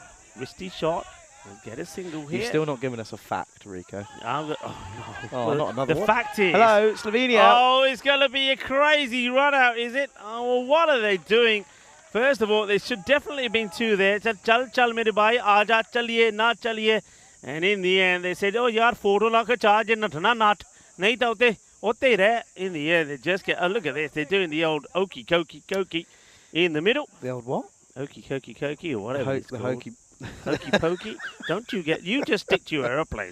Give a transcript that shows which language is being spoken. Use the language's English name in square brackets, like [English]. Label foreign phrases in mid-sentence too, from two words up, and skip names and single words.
[English] Wristy shot. We'll get a single here. You've still not given us a fact, Rico. Oh, no. Oh, not another the one. fact is. Hello, Slovenia. Oh, it's going to be a crazy run out, is it? Oh, well, what are they doing? First of all, there should definitely have been 2 there. [Hindi] Chal mere bhai, aaja chaliye, na chaliye. [English] And in the end, they said, oh, yaar, 4 lakh charge and not. [Punjabi] Nahi ta otte re. [English] In the end, they just get, oh, look at this. They're doing the old okey kokey in the middle. The old what? Okey kokey or whatever it's The called. hokey. Hokey pokey. You just stick to your aeroplanes.